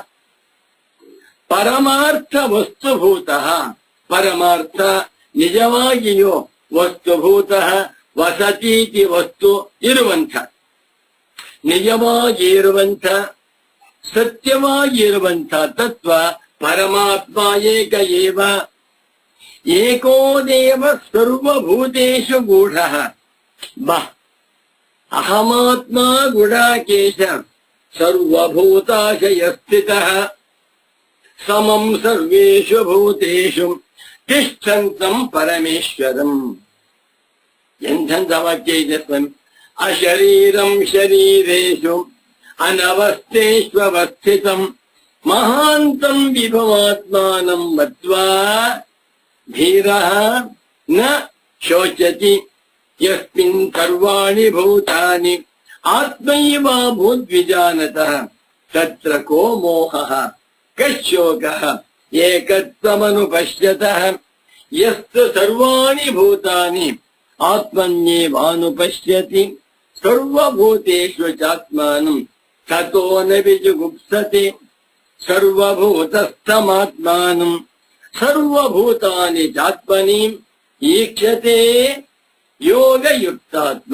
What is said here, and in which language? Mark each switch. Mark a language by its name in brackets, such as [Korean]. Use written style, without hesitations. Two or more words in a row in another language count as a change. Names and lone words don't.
[Sanskrit] ಪರಮಾರ್ಥ ವಸ್ತುಭೂತ ಪರಮಾರ್ಥ ನಿಜವಾಗಿಯೂ ವಸ್ತುಭೂತ ವಸತೀತಿ ವಸ್ತು [Kannada] ಇರುವಂಥ ನಿಜವಾಗಿ ಇರುವಂಥ ಸತ್ಯವಾಗಿ ಇರುವಂಥ [Sanskrit] ತತ್ವ ಪರಮಾತ್ಮ ಏಕ ಏವ ಏಕೋ ದೇವ ಸರ್ವಭೂತೇಷು ಗೂಢ. ಅಹಮಾತ್ಮ ಗುಡಾಕೇಶ ಸರ್ವಭೂತಾಶಯ ಸ್ಥಿತಃ ಸಮಂ ಸರ್ವೇಷು ಭೂತೇಷು ತಿಷ್ಠಂತಂ ಪರಮೇಶ್ವರಂ. [Kannada] ಎಂಥ ವಾಕ್ಯ ಇದೆ ಸ್ವಾಮಿ. [Sanskrit] ಅಶರೀರಂ ಶರೀರೇಷು ಅನವಸ್ಥೇಷ್ವಸ್ಥಿತಂ ಮಹಾಂತಂ ವಿಭವಾತ್ಮಾನಂ ಮತ್ವಾ ಧೀರಃ ನ ಶೋಚತಿ ಯಸ್ಮಿನ್ ಸರ್ವಾಣಿ ಭೂತಾನಿ ಆತ್ಮೈವಾಭೂದ್ವಿಜಾನತಃ ತತ್ರ ಕೋ ಮೋಹಃ ಕಶೋಕಃ ಏಕತ್ವಮನುಪಶ್ಯತಃ ಯಸ್ತು ಸರ್ವಾಣಿ ಭೂತಾನಿ ಆತ್ಮನ್ಯೇವಾನುಪಶ್ಯತಿ ಸರ್ವಭೂತೇಷು ಚಾತ್ಮಾನಂ ತತೋ ನ ವಿಜುಗುಪ್ಸತಿ ಸರ್ವಭೂತಸ್ಥಮಾತ್ಮಾನಂ ಸರ್ವಭೂತಾನಿ ಚಾತ್ಮನಿ ಈಕ್ಷತೆ ಯೋಗಯುಕ್ತಾತ್ಮ.